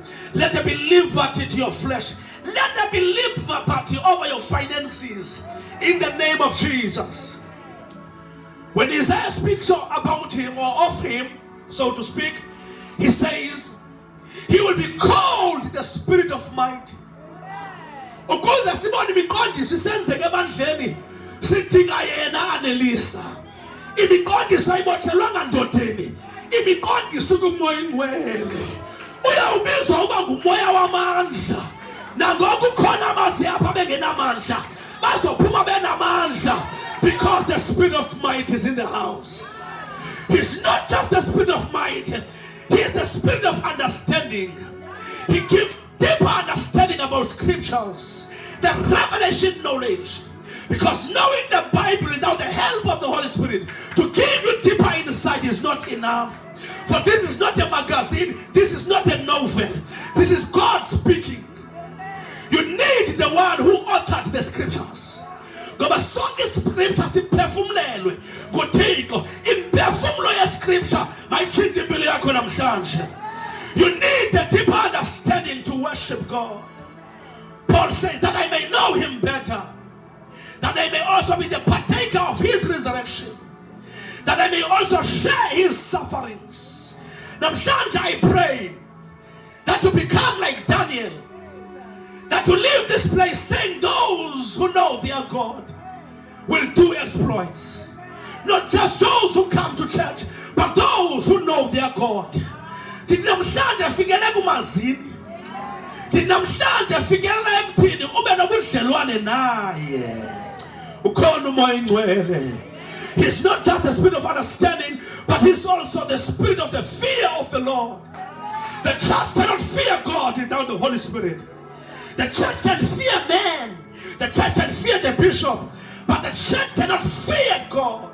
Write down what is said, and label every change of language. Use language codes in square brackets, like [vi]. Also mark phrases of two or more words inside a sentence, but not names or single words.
[en] Let there be liberty to your flesh. Let there be liberty over your finances. In the name of Jesus. When Isaiah speaks about Him or of Him, so to speak, he says, He will be called the Spirit of Might. [xh] Ukuze sibone imiqondiso isenzeke ebandleni sidinga yena anelisa. Imiqondiso ayibotshelwanga ndodeni. Imiqondiso kuMoya oyingcwele. Uyawubizwa uba ngumoya wamandla. Nangoku ukhona abase apha bengenamandla bazophuma benamandla, [en] because the Spirit of might is in the house. He's not just the Spirit of might, He is the Spirit of understanding. He gives deeper understanding about scriptures, the revelation knowledge. Because knowing the Bible without the help of the Holy Spirit to give you deeper insight is not enough. For this is not a magazine, this is not a novel, this is God speaking. You need the one who authored the scriptures. [xh] Ngoba sonke scripture siphefumlelwe nguThixo. Imphefumulo yescripture mayitshintshe impilo yakho namhlanje. [en] You need a deeper understanding to worship God. Paul says that I may know Him better, that I may also be the partaker of His resurrection, that I may also share His sufferings. Namhlanje I pray that to become like Daniel, that to leave this place saying those who know their God will do exploits. Not just those who come to church, but those who know their God. [xh] Namhlanje fikele kumazini. Namhlanje fikele ebuthini ube nobudlelwane naye. Ukhona umoya oyingcwele. [en] He's not just the Spirit of understanding, but He's also the Spirit of the fear of the Lord. The church cannot fear God without the Holy Spirit. The church can fear man. The church can fear the bishop. But the church cannot fear God.